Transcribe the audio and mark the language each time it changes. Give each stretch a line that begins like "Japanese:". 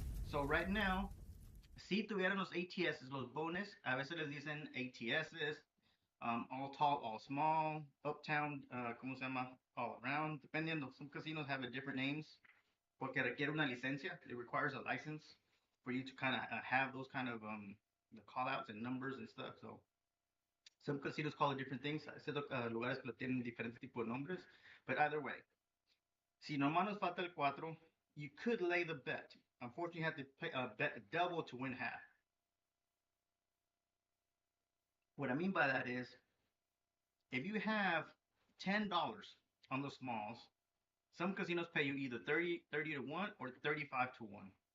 English: So right now,
Spanish: si tuvieran los ATSs, los bonus, a veces les dicen ATSs, all tall, all small, uptown, ¿cómo se llama? All around.
English: Dependiendo, some casinos have a different names.
Spanish: Porque requiere una licencia.
English: It requires a license for you to kind of have those kind of the call outs and numbers and stuff. So some casinos call it different things.
Spanish: Hay lugares que lo tienen diferentes tipos de nombres.
English: But either way,
Spanish: si nomás nos falta el 4,
English: you could lay the bet. Unfortunately, you have to pay, bet double to win half. What I mean by that is, if you have $10 on the smalls, some casinos pay you either 30 to 1 or 35 to 1.